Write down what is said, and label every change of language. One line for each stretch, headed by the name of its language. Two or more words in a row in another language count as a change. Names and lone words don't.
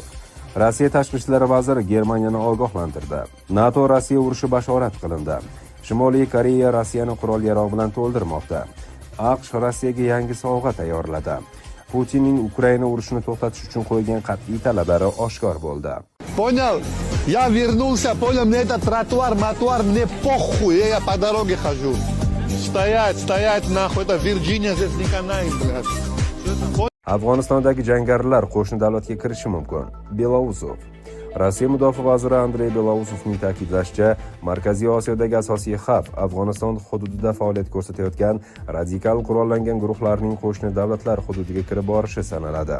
Uzbek: Rossiya tashqi ishlar vaziri Germaniyani ogohlantirdi. NATO Rossiya urushi bashorat qilindi. Shimoliy Koreya Rossiyani qurol-yarog' bilan to'ldirmoqda. AQSh Rossiyaga yangi sovg'a tayyorladi. Putinning Ukraina urushini to'xtatish uchun qo'ygan qat'iy talablari oshkor bo'ldi.
Russian: Понял? Я вернулся, понял, мне этот тротуар, мне похуй, я по дороге хожу. Стоять, нахуй, это Virginia здесь не канает, блядь.
Uzbek: Afg'onistondagi jangarilar qo'shni davlatga kirishi mumkin. Belousov. Rossiya mudofaa vaziri Andrey Belousovning ta'kidlashicha, Markaziy Osiyodagi asosiy xavf Afg'oniston hududida faoliyat ko'rsatayotgan radikal qurollangan guruhlarning qo'shni davlatlar hududiga kirib borishi sanaladi.